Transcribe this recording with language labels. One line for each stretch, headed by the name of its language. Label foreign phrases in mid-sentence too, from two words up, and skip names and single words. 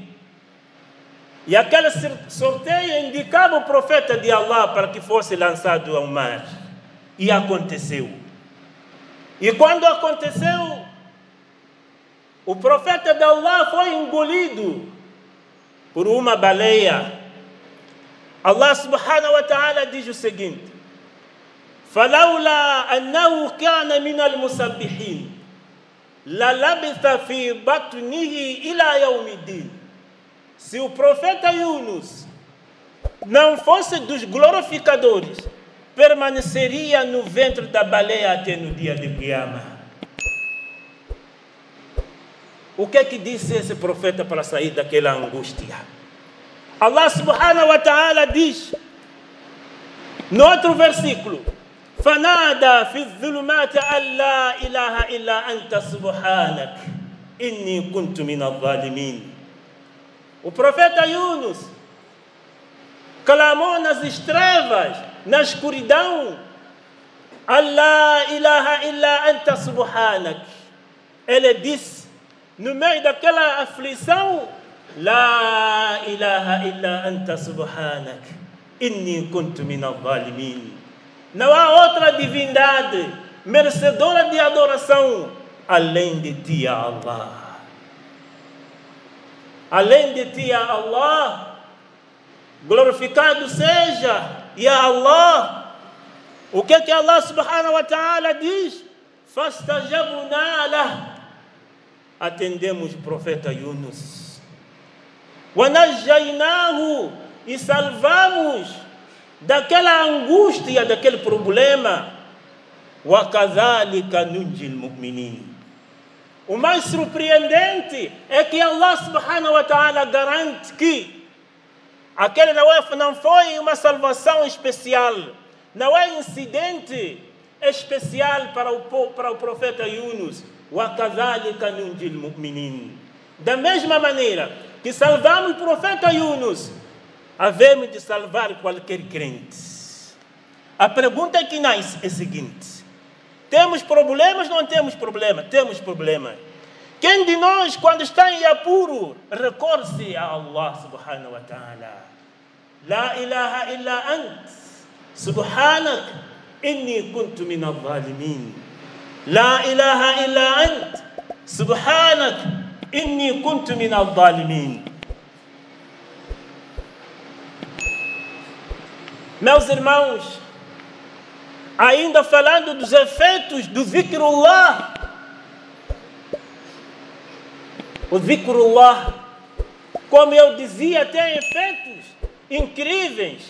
Portuguese: E aquele sorteio indicava o profeta de Allah para que fosse lançado ao mar. E aconteceu. E quando aconteceu, o profeta de Allah foi engolido por uma baleia.
Arabic: الله سبحانه وتعالى
Portuguese: diz o seguinte:
Arabic: فَلَوْلَا أَنَّهُ كَانَ مِنَ الْمُسَبِّحِينَ لَلَبِثَ فِي بَطْنِهِ إِلَى يَوْمِ الدِّينِ.
Portuguese: Se o profeta Yunus não fosse dos glorificadores, permaneceria no ventre da baleia até no dia de Qiyamah. O que é que disse esse profeta para sair daquela angústia?
Arabic: الله سبحانه وتعالى
Portuguese: diz, no outro versículo,
Arabic: فَنَادَى فِي الظُّلُمَاتِ أَنْ لَا إِلَهَ إِلَّا أَنْتَ سُبْحَانَكَ إِنِّي كُنْتُ مِنَ الظَّالِمِينَ.
Portuguese: O profeta Yunus clamou nas trevas, na escuridão,
Arabic: الله إله إلا أنت سبحانك.
Portuguese: Ele disse, no meio daquela aflição,
Arabic: لا إله إلا أنت سبحانك إني كنت من الظالمين.
Portuguese: Não há outra divindade merecedora de adoração além de ti, Allah. Além de ti, Allah. Glorificado seja,
Arabic: يا الله.
Portuguese: O que é que
Arabic: الله سبحانه وتعالى
Portuguese: diz?
Arabic: فاستجبنا له.
Portuguese: Atendemos o profeta Yunus.
Arabic: وَنَجَّيْنَاهُ.
Portuguese: E salvamos daquela angústia, daquele problema.
Arabic: وَكَذَلِكَ نُنْجِي الْمُؤْمِنِينَ.
Portuguese: O mais surpreendente é que
Arabic: الله سبحانه وتعالى
Portuguese: garante que aquele não foi uma salvação especial, não é incidente especial para o profeta Yunus.
Arabic: وَكَذَلِكَ نُنْجِي الْمُؤْمِنِينَ.
Portuguese: Da mesma maneira que salvamos o profeta Yunus, havemos de salvar qualquer crente. A pergunta que nasce é a seguinte: temos problemas ou não temos problema? Temos problema. Quem de nós, quando está em apuro, recorre a
Arabic: الله سبحانه وتعالى? لا إله إلا أنت سبحانك إني كنت من الظالمين. لا إله إلا أنت سبحانك إني كنت من الظالمين.
Portuguese: Meus irmãos, ainda falando dos efeitos do zikrullah, o zikrullah, como eu dizia, tem efeitos incríveis.